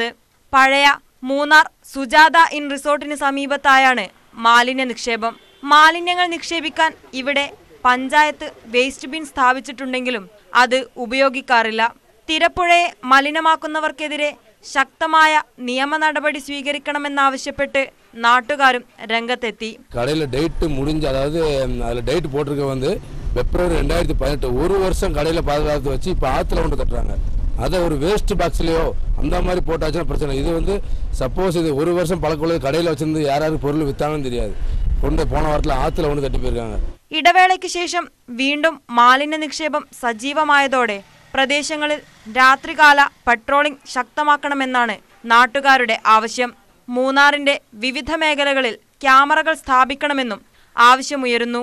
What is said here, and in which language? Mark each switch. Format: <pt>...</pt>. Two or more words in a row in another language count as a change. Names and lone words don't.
<ml>പഴയ മൂന്നാർ സുജാത ഇൻ റിസോർട്ടിന് സമീപത്തായാണ് മാലിന്യ നിക്ഷേപം. മാലിന്യങ്ങൾ നിക്ഷേപിക്കാൻ ഇവിടെ പഞ്ചായത്ത് വേസ്റ്റ് ബിൻ സ്ഥാപിച്ചിട്ടുണ്ടെങ്കിലും അത് ഉപയോഗിക്കാറില്ല. തിരപ്പുഴയെ മലിനമാക്കുന്നവർക്കെതിരെ ശക്തമായ നിയമ നടപടി സ്വീകരിക്കണമെന്നാവശ്യപ്പെട്ട് നാട്ടുകാരും രംഗത്തെത്തി.</ml> <ta>கடையில் டேட் முடிஞ்சு, அதாவது அதில் டேட் போட்டிருக்க வந்து February 2018, ஒரு வருஷம் கடையில் பாதுகாத்து வச்சு இப்போ ஆற்றுல கொண்டு தட்டுறாங்க. அதை ஒரு வேஸ்ட் பாக்ஸ்லையோ அந்த மாதிரி போட்டாச்சுன்னா பிரச்சனை. இது வந்து சப்போஸ் இது ஒரு வருஷம் பழக்கமுள்ளது கடையில் வச்சிருந்து யாராவது பொருள் விற்றாங்கன்னு தெரியாது, கொண்டு போன வாரத்தில் ஆற்றுல கொண்டு</ta> <ml>തട്ടി പോയിരിക്കാങ്ക. ഇടവേളയ്ക്ക് ശേഷം വീണ്ടും മാലിന്യ നിക്ഷേപം സജീവമായതോടെ പ്രദേശങ്ങളിൽ രാത്രികാല പട്രോളിംഗ് ശക്തമാക്കണമെന്നാണ് നാട്ടുകാരുടെ ആവശ്യം. മൂന്നാറിന്റെ വിവിധ മേഖലകളിൽ ക്യാമറകൾ സ്ഥാപിക്കണമെന്നും ആവശ്യമുയരുന്നു.</ml>